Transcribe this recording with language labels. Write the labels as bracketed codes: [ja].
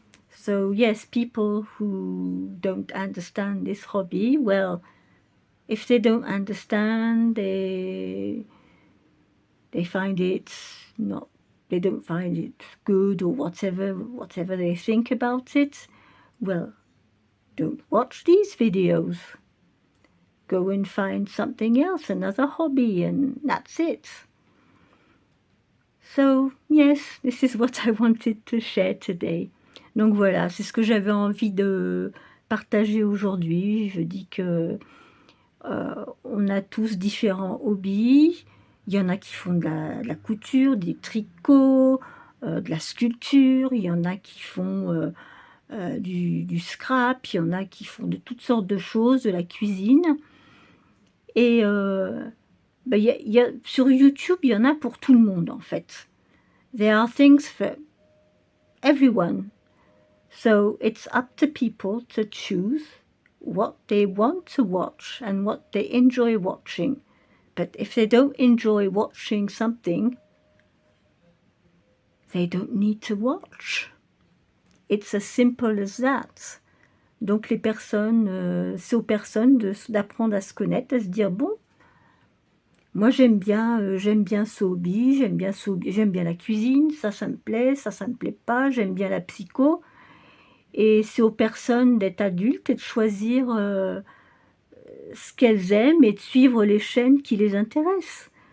[en] So yes, people who don't understand this hobby, well, if they don't understand, they find it not, they don't find it good or whatever they think about it, well, don't watch these videos. Go and find something else, another hobby, and that's it. So, yes, this is what I wanted to share today. [fr] Donc voilà, c'est ce que j'avais envie de partager aujourd'hui. Je dis que, on a tous différents hobbies. Il y en a qui font de la couture, des tricots, de la sculpture. Il y en a qui font, du scrap. Il y en a qui font de toutes sortes de choses, de la cuisine. Et bah, sur YouTube, il y en a pour tout le monde, en fait. [en] There are things for everyone. So it's up to people to choose what they want to watch and what they enjoy watching. But if they don't enjoy watching something, they don't need to watch. It's as simple as that. [fr] Donc les personnes, c'est aux personnes d'apprendre à se connaître, à se dire bon, moi j'aime bien ce hobby, j'aime bien la cuisine, ça me plaît, ça me plaît pas, j'aime bien la psycho. Et c'est aux personnes d'être adultes et de choisir, ce qu'elles aiment et de suivre les chaînes qui les intéressent.